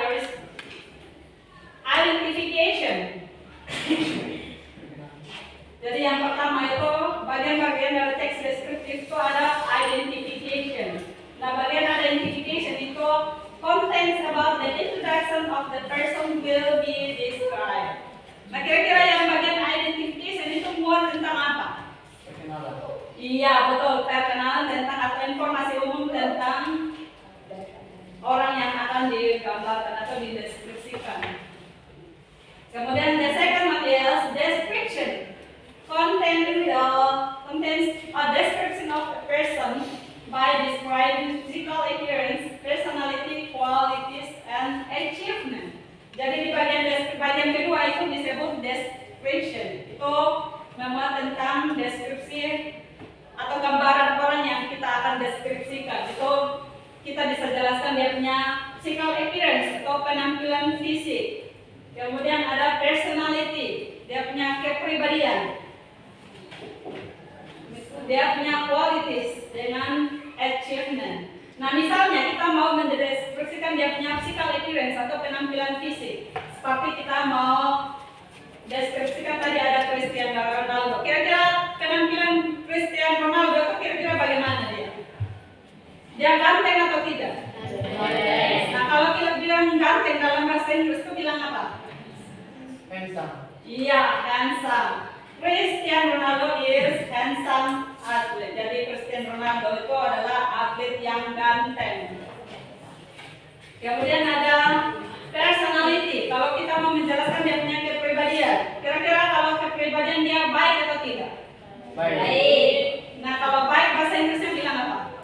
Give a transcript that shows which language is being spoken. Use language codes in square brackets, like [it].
[en] There is identification. [id] Jadi yang pertama itu bagian-bagian dari teks deskriptif itu ada identification. Nah, bagian identification itu [en] contains about the introduction of the person will be described. [id] Nah, kira-kira yang bagian identification itu muat tentang apa? Perkenalan. Iya, betul. Perkenalan tentang atau informasi umum tentang orang yang akan digambarkan atau dideskripsikan. Kemudian [en] the second one is description. Contains a description of a person by describing physical appearance, personality, qualities, and achievement. [id] Jadi di bagian kedua itu disebut description. Itu memuat tentang deskripsi atau gambaran orang yang kita akan deskripsikan. Itu kita bisa jelaskan dia punya physical appearance atau penampilan fisik. Kemudian ada personality, dia punya kepribadian. Dia punya qualities dengan achievement. Nah, misalnya kita mau mendeskripsikan dia punya physical appearance atau penampilan fisik. Seperti kita mau deskripsikan tadi ada Cristiano Ronaldo. Kira-kira penampilan Cristiano Ronaldo itu kira-kira bagaimana dia? Dia ganteng atau tidak? Nah, kalau kita bilang ganteng dalam bahasa Inggris itu bilang apa? Handsome. Iya, handsome. [en] Cristiano Ronaldo is handsome athlete. [id] Jadi Cristiano Ronaldo itu adalah atlet yang ganteng. Kemudian ada personality. Kalau kita mau menjelaskan dia punya kepribadian, kira-kira kalau kepribadian dia baik atau tidak? Baik. Nah, kalau baik bahasa Inggrisnya bilang apa?